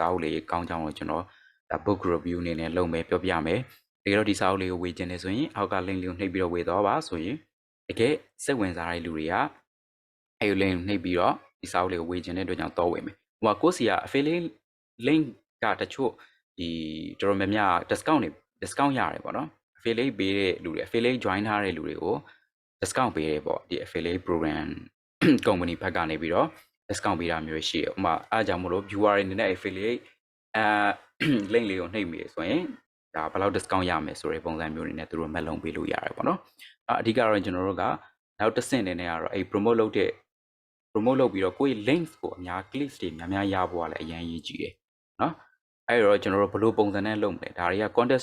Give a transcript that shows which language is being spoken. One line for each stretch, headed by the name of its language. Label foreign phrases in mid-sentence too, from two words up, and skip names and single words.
Burmese: အုပ်လေးကောင်းကြောင်းကိုကျွန်တော်ဒါ
English: book review
Burmese: အနေနဲ့လုပ်မယ်ပြောပြမယ်တကယ်တော့ဒီစာအုပ်လေးကိုဝေချင်တယ်ဆိုရင်အောက်က link လေးကိုနှိပ်ပြီးတော့ဝေသွားပါဆိုရင်တကယ်စိတ်ဝင်စားတဲ့လူတွေကအဲ့ဒီ link နှိပ်ပြီးတော့ဒီစာအုပ်လေးကိုဝေချင်တဲ့အတွက်ကြောင့်တော့ဝေမယ်ဟိုမှာကိုယ့်စီက
English: affiliate link
Burmese: ကတချို့ဒီတော်တော်များများ discount ရတယ်ပေါ့နော် affiliate ပေးတဲ့ လူတွေ
English: affiliate join
Burmese: ထားတဲ့လူတွေကို discount ပေးတယ်ပေါ့ဒီ
English: affiliate program company
Burmese: ဘက်ကနေပြီးတော့ discount ပေးတာမျိုးရှိတယ်ဥပမာအားကြောင့်မလို့ viewer တွေအနေနဲ့
English: affiliate link
Burmese: လေးကိုနှိပ်မိဆိုရင်ဒါဘယ်လောက် discount ရမယ်ဆိုတဲ့ပုံစံမျိုးတွေနဲ့သူတို့မက်လုံးပေးလို့ရတယ်ပေါ့နော် အဓိကတော့ကျွန်တော်တို့ကနောက်တစ်ဆင့်နေနဲ့ကတော့အဲ့ promote လုပ်ပြီးတော့ကိုယ့် links ကိုအများ clicks တွေများရဖို့ကလည်းအရင်ရေးကြည့်တယ်နော်အဲ့တော့ကျွန်တော်တို့ဘယ်လိုပုံစံနဲ့လုပ်မလဲဒါတွေက content